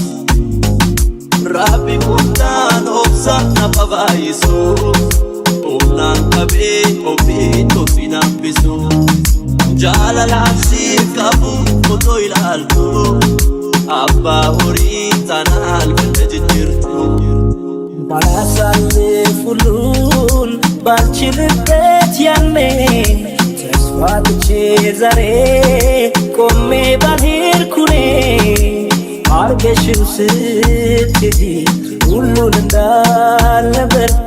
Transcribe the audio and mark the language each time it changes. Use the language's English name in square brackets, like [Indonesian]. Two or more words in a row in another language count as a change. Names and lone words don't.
[Oromo] Rabbi kuntaan obsaan na qabaayisu Humnaan qabee ofii tofii nambisu Jaalalaan siif qabu otoo ilaaltu Abbaa horii tanaan fedha jijjiirtu [Amharic] ባላሳልፍ ሁሉን ባልችልበት ያኔ ተስፋ ትቼ ዛሬ ቆሜ ባልሄድኩኔ አርገሽው ስትሄጂ ሁሉን እንዳልነበር